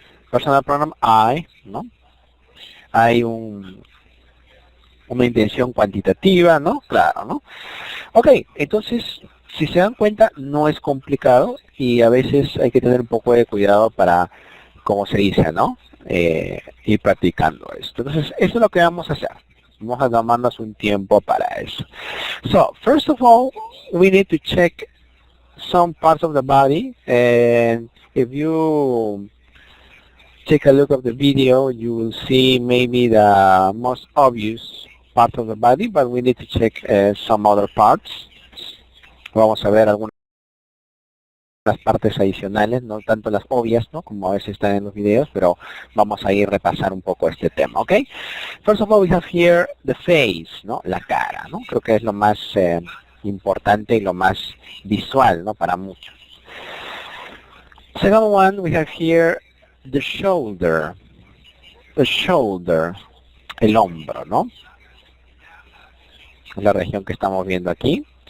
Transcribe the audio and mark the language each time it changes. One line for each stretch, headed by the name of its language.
English: Personal pronoun I,
Spanish: ¿no? Hay una intención cuantitativa, ¿no? Claro, ¿no? Ok, entonces, si se dan cuenta, no es complicado y a veces hay que tener un poco de cuidado para, como se dice, ¿no? Ir practicando esto. Entonces, eso es lo que vamos a hacer. Vamos a tomarnos un tiempo para eso.
English: So, first of all, we need to check some parts of the body. And if you take a look at the video, you will see maybe the most obvious part of the body, but we need to check some other parts.
Spanish: Vamos a ver algunas partes adicionales, no tanto las obvias, ¿no? Como a veces están en los videos, pero vamos a ir repasar un poco este tema, ¿ok?
English: First of all, we have here the face,
Spanish: ¿no? La cara, ¿no? Creo que es lo más importante y lo más visual, ¿no? Para muchos.
English: Second one, we have here the shoulder. The shoulder,
Spanish: el hombro, ¿no? Es la región que estamos viendo aquí.